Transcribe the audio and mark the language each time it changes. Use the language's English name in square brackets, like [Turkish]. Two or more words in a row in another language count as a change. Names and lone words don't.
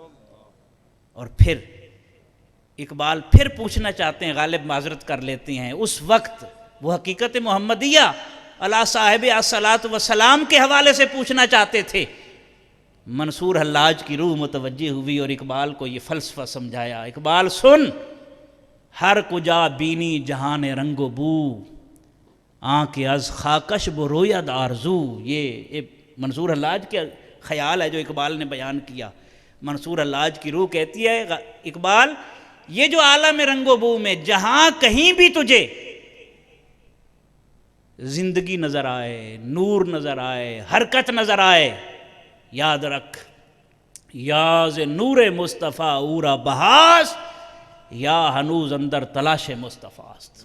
[Urdu] اور پھر اقبال پھر پوچھنا چاہتے ہیں، غالب معذرت کر لیتے ہیں، اس وقت وہ حقیقت محمدیہ [Arabic] علی صاحب الصلاۃ والسلام [Urdu] کے حوالے سے پوچھنا چاہتے تھے۔ منصور حلاج کی روح متوجہ ہوئی اور اقبال کو یہ فلسفہ سمجھایا۔ اقبال سن، [Persian] ہر کجا بینی جہان رنگ و بو، آنکھ از خاکش بروید آرزو۔ [Urdu] یہ منصور حلاج کے خیال ہے جو اقبال نے بیان کیا۔ منصور حلاج کی روح کہتی ہے، اقبال یہ جو عالم رنگ و بو میں جہاں کہیں بھی تجھے زندگی نظر آئے، نور نظر آئے، حرکت نظر آئے، یاد رکھ، [Persian] یاز نور مصطفیٰ اورا بہاس، یا ہنوز اندر تلاش مصطفیٰ است۔